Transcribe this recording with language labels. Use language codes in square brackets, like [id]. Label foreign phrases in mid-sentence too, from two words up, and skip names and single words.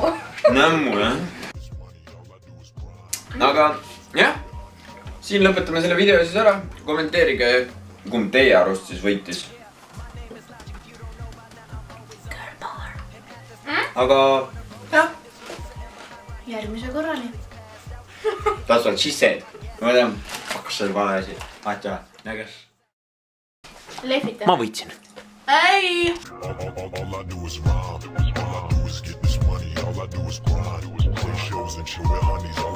[et] Nämmu, jah. Aga jah, siin lõpetame selle video siis ära. Kommenteerige, kumb teie arust siis võitis. Aga jah. Järgmise korrani. [en] That's what she said. [et] Ma tean, hakkas see vale asi. Atja, näges. Lehvita. Ma võitsin. Ei! [en] All I do is rhyme. All I do is get this money. All I do is grind. Play shows and chill with honeys.